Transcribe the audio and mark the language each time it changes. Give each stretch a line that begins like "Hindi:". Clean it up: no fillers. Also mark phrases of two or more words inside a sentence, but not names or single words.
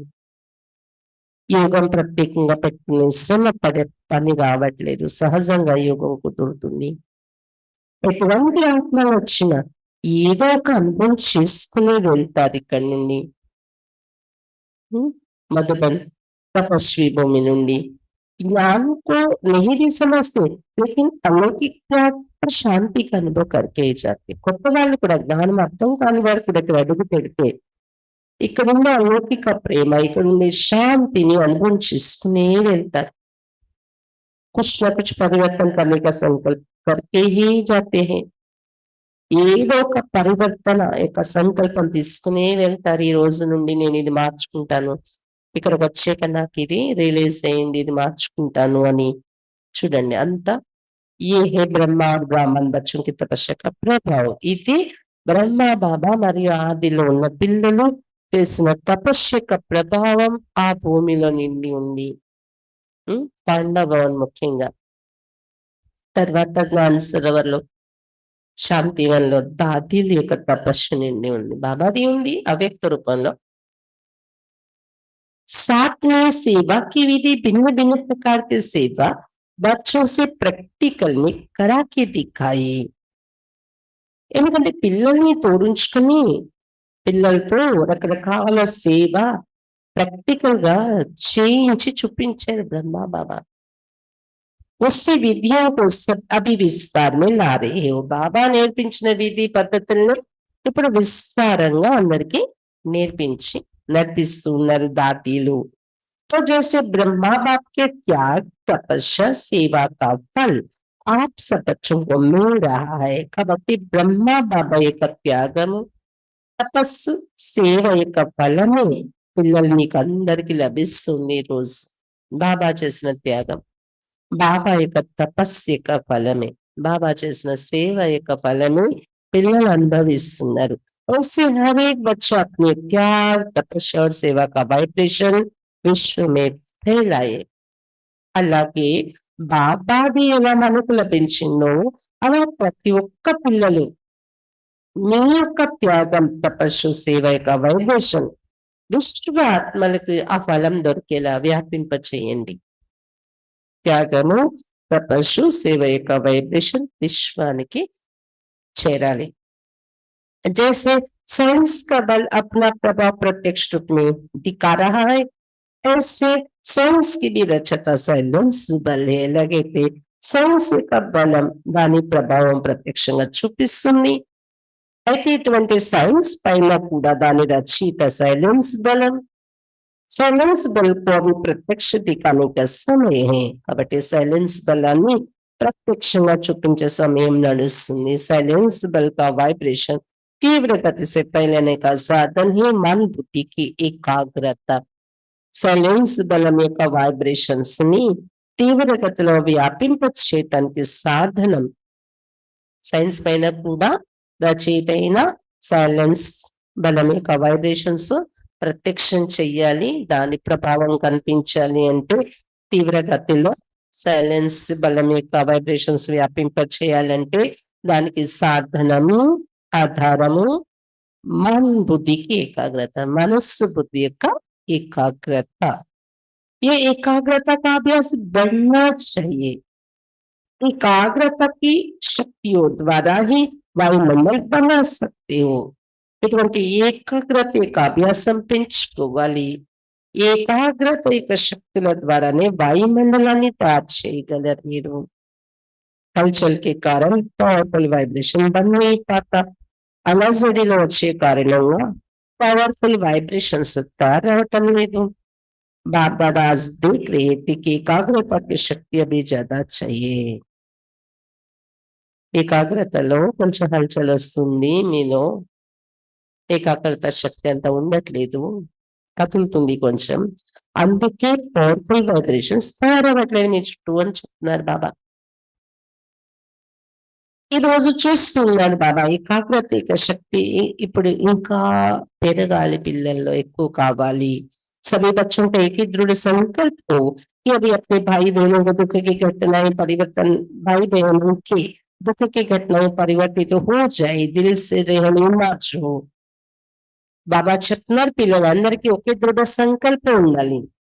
Telugu: యోగం ప్రత్యేకంగా పెట్టుకుని శ్రమ పడే పని రావట్లేదు, సహజంగా యోగం కుదురుతుంది. ఎటువంటి ఆత్మలు వచ్చినా ఏదో ఒక అనుభవం చేసుకుని వెళ్తారు ఇక్కడి నుండి. మధుబన్ తపస్వి భూమి నుండి
Hindi: ज्ञान को नहीं भी समझते, लेकिन अलौकिक ज्ञान और शांति का अनुभव करके ही जाते.
Telugu: కొత్త వాళ్ళు కూడా జ్ఞానం అర్థం కాని వారు కూడా ఇక్కడ అడుగు పెడితే ఇక్కడ ఉండే అలౌకిక ప్రేమ, ఇక్కడ ఉండే శాంతిని అనుభవం చేసుకునే వెళ్తారు.
Hindi: कुछ न कुछ परिवर्तन करने का संकल्प करके ही जाते हैं.
Telugu: ఏదో ఒక పరివర్తన యొక్క సంకల్పం తీసుకునే వెళ్తారు. ఈ రోజు నుండి నేను ఇది మార్చుకుంటాను, ఇక్కడికి వచ్చాక నాకు ఇది రిలీజ్ అయింది, ఇది మార్చుకుంటాను అని. చూడండి అంతా
Hindi: ए है ब्रह्मा ब्राह्मण बच्चों की तपस्या का प्रभाव.
Telugu: ఇది బ్రహ్మ బాబా మరియు ఆదిలో ఉన్న పిల్లలు చేసిన తపస్య యొక్క ప్రభావం ఆ భూమిలో నిండి ఉంది. పాండవ భవన్ ముఖ్యంగా, తర్వాత జ్ఞాన సరోవర్లో, శాంతివన్లో దాదీల యొక్క తపస్సు నిండి ఉంది. బాబాది ఉంది అవ్యక్త రూపంలో.
Hindi: साथ में सेवा की विधि भिन्न भिन्न प्रकार की सेवा बच्चों से प्रैक्टिकल में करा के दिखाई.
Telugu: ఎందుకంటే పిల్లల్ని తోడించుకుని పిల్లలతో రకరకాల సేవ ప్రాక్టికల్ గా చేయించి చూపించారు బ్రహ్మ బాబా.
Hindi: उसी विद्या को सब अभी विस्तार में ला रहे हो.
Telugu: బాబా నేర్పించిన విధి పద్ధతులను ఇప్పుడు విస్తారంగా అందరికి నేర్పించి నడిపిస్తూ ఉన్నారు దాతీలు.
Hindi: तो जैसे ब्रह्मा बाप के त्याग तपस्या सेवा का फल आप सब बच्चों को मिल रहा है.
Telugu: కాబట్టి బ్రహ్మ బాబా యొక్క త్యాగము, తపస్సు, సేవ యొక్క ఫలమే పిల్లలు మీకు అందరికి లభిస్తుంది ఈ రోజు. బాబా చేసిన త్యాగం, బాబా యొక్క తపస్సు యొక్క ఫలమే, బాబా చేసిన సేవ యొక్క ఫలమే పిల్లలు అనుభవిస్తున్నారు.
Hindi: ऐसे हर एक बच्चा अपने त्याग, तपस्या और सेवा का वाइब्रेशन विश्व में फैलाए.
Telugu: అలాగే బాబాది ఎలా మనకు లభించిందో అలా ప్రతి ఒక్క పిల్లలు మీ యొక్క త్యాగం, తపస్సు, సేవ యొక్క వైబ్రేషన్ విశ్వ ఆత్మలకు ఆ ఫలం దొరికేలా వ్యాపింప చేయండి. త్యాగము, తపస్సు, సేవ యొక్క వైబ్రేషన్ విశ్వానికి చేరాలి.
Hindi: जैसे साइंस का बल अपना प्रभाव प्रत्यक्ष रूप में दिखा रहा है, ऐसे साइंस की भी रचता साइलेंस बल
Telugu: ఎలాగైతే సైన్స్ యొక్క బలం దాని ప్రభావం ప్రత్యక్షంగా చూపిస్తుంది, అయితే ఇటువంటి సైన్స్ పైన కూడా దాని రచయిత సైలెన్స్ బలం,
Hindi: साइलेंस बल को अभी प्रत्यक्ष दिखाने का समय है.
Telugu: కాబట్టి సైలెన్స్ బలాన్ని ప్రత్యక్షంగా చూపించే సమయం నడుస్తుంది.
Hindi: साइलेंस बल का वाइब्रेशन तीव्र गति से फैलने का साधन ही मन बुद्धि की एकाग्रता.
Telugu: సైలెన్స్ బలం యొక్క వైబ్రేషన్స్ ని తీవ్ర గతిలో వ్యాపింప చేయటానికి సాధనం సైన్స్ పైన కూడా రచయిత అయిన సైలెన్స్ బలం యొక్క వైబ్రేషన్స్ ప్రత్యక్షం చెయ్యాలి. దాని ప్రభావం కనిపించాలి అంటే తీవ్ర గతిలో సైలెన్స్ బలం యొక్క వైబ్రేషన్స్ వ్యాపింప చేయాలంటే దానికి సాధనము, ఆధారము
Hindi: मन बुद्धि की एकाग्रता,
Telugu: మనస్సు బుద్ధి యొక్క ఏకాగ్రత.
Hindi: ये एकाग्रता का अभ्यास बढ़ना चाहिए. एकाग्रता की शक्तियों द्वारा ही वायुमंडल बना सकते हो.
Telugu: ఇటువంటి ఏకాగ్రత యొక్క అభ్యాసం పెంచుకోవాలి. ఏకాగ్రత యొక్క శక్తుల ద్వారానే వాయుమండలాన్ని తయారు చేయగలరు మీరు.
Hindi: हलचल के कारण पावरफुल वाइब्रेशन बन नहीं पाता.
Telugu: అలజడిలో వచ్చే కారణంగా పవర్ఫుల్ వైబ్రేషన్స్ తయారవటం లేదు.
Hindi: बाबा आज देख रहे थे कि एकाग्रता की शक्ति अभी ज्यादा चाहिए.
Telugu: ఏకాగ్రతలో కొంచెం హల్చల్ వస్తుంది, మీలో ఏకాగ్రత శక్తి అంత ఉండట్లేదు, కదులుతుంది కొంచెం, అందుకే పవర్ఫుల్ వైబ్రేషన్స్ తయారవ్వట్లేదు మీ చుట్టూ అని చెప్తున్నారు బాబా. ఈ రోజు చూస్తున్నారు బాబా ఏకాగ్రత యొక్క శక్తి ఇప్పుడు ఇంకా పెరగాలి, పిల్లల్లో ఎక్కువ కావాలి.
Hindi: सभी बच्चों का एक ही दृढ़ संकल्प हो कि अभी अपने भाई बहनों को दुख की घटनाएं परिवर्तन, भाई बहनों के दुख की घटनाएं परिवर्तित हो जाए, दिल से रहने మార్చు.
Telugu: బాబా చెప్తున్నారు పిల్లలందరికీ ఒకే దృఢ సంకల్పం ఉండాలి.